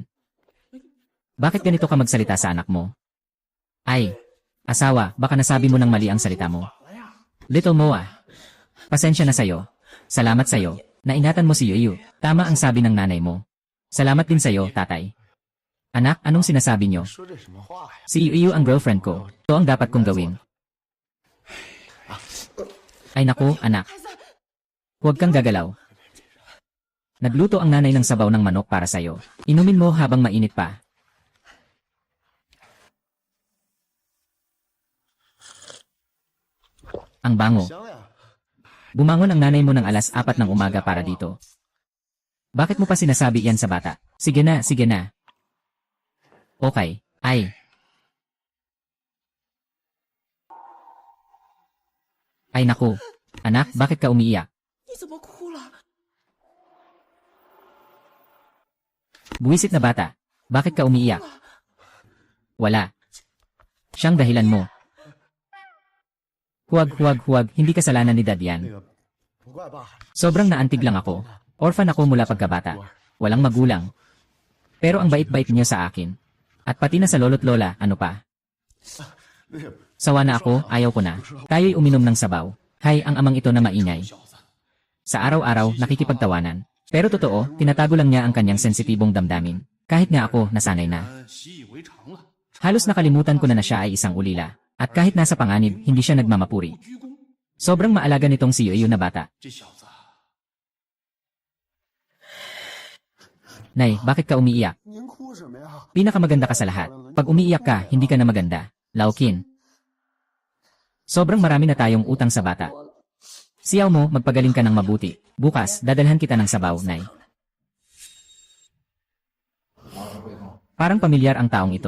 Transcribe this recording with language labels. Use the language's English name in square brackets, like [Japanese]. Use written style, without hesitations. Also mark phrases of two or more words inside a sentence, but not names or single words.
[Filipino] Bakit ganito ka magsalita sa anak mo? Ay, asawa, baka nasabi mo ng mali ang salita mo. Little Moa. Pasensya na sayo. Salamat sayo. Naingatan mo si Yu. Tama ang sabi ng nanay mo. Salamat din sayo, tatay. Anak, anong sinasabi nyo? [Chinese] 说这什么话呀？ [Filipino] Si Yu ang girlfriend ko. Ito ang dapat kong gawin. Ay naku, anak. Huwag kang gagalaw. Nagluto ang nanay ng sabaw ng manok para sa'yo. Inumin mo habang mainit pa. Ang bango. [Chinese] 香呀！ [Filipino] Bumangon ang nanay mo ng alas 4 ng umaga para dito. Bakit mo pa sinasabi yan sa bata? Sige na, sige na. Okay. Ay. Ay naku. Anak, bakit ka umiiyak? [Chinese] 你怎么哭了？ [Filipino] Buwisit na bata. Bakit ka umiiyak? Wala. Siyang dahilan mo. Huwag, hindi kasalanan ni Dad [Chinese] 那 [Filipino] yan. [Chinese] 个不怪爸， [Filipino] Sobrang naantig lang ako. Orphan ako mula pagkabata. Walang magulang. Pero ang bait-bait niyo sa akin. At pati na sa lolo't lola, ano pa? [Chinese] 那个 [Filipino] Sawa na ako, ayaw ko na. Tayo'y uminom ng sabaw. Hay, ang amang ito na maingay. Sa araw-araw, nakikipagtawanan. Pero totoo, tinatago lang niya ang kanyang sensitibong damdamin. Kahit nga ako, nasanay na. [Chinese] 习以为常了， [Filipino] Halos nakalimutan ko na siya ay isang ulila. At kahit nasa panganib, hindi siya nagmamapuri. [Chinese] 鞠躬。 [Filipino] Sobrang maalaga nitong si Yu na bata. [Chinese] 这小子 [Filipino] Nay, bakit ka umiiyak? [Chinese] 您哭什么呀？ [Filipino] Pinakamaganda ka sa lahat. Pag umiiyak ka, hindi ka na maganda. Laukin. Sobrang marami na tayong utang sa bata. Siyaw mo, magpagaling ka ng mabuti. Bukas, dadalhan kita ng sabaw, Nay. Parang pamilyar ang taong ito.